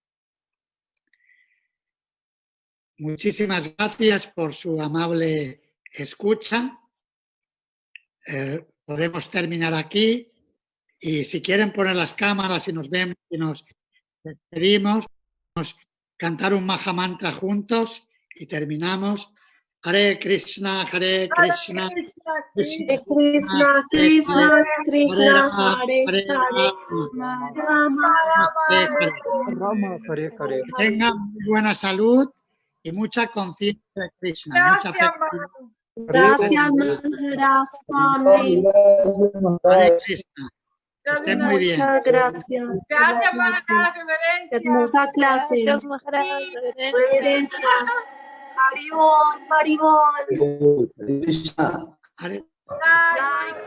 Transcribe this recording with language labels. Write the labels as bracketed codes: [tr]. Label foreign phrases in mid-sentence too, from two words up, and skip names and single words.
[es] Muchísimas gracias por su amable escucha. Podemos terminar aquí y si quieren poner las cámaras y nos vemos y nos despedimos, vamos a cantar un Maha Mantra juntos y terminamos. Hare Krishna, Hare Krishna, Krishna, Krishna, Krishna, Krishna, Hare Hare, Rama, Rama, Hare Hare. que tengan muy buena salud y mucha conciencia de Krishna, mucha fe. Gracias, Maharaj Swami. Hare Krishna. Que estén muy bien. Muchas gracias. Gracias, Maharaj, reverencia. Hermosa clase. Gracias, Maharaj. Reverencias. Haribol, Haribol. Krishna. Hare Gracias.